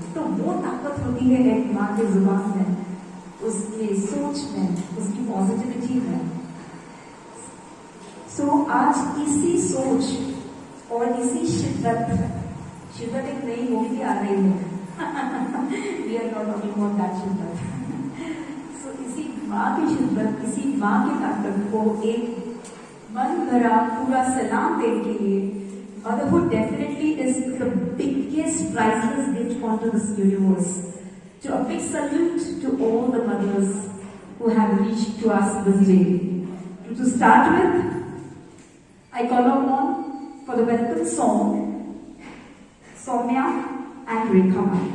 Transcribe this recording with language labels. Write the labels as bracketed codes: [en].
[hi] तो वो ताकत होती है एक माँ के जुबान में, उसकी सोच में, उसकी पॉजिटिविटी में। सो आज इसी सोच और इसी शिद्दत एक नई मूवी भी आ रही है। [en] We are not talking about that शिद्दत। [hi] सो इसी माँ की शिद्दत, इसी माँ की ताकत को एक मन भरा पूरा सलाम देने के लिए, [en] motherhood definitely is the biggest priceless gift onto this universe. So a big salute to all the mothers who have reached to us this day. To start with, I call upon for the welcome song, Soumya and Rekha.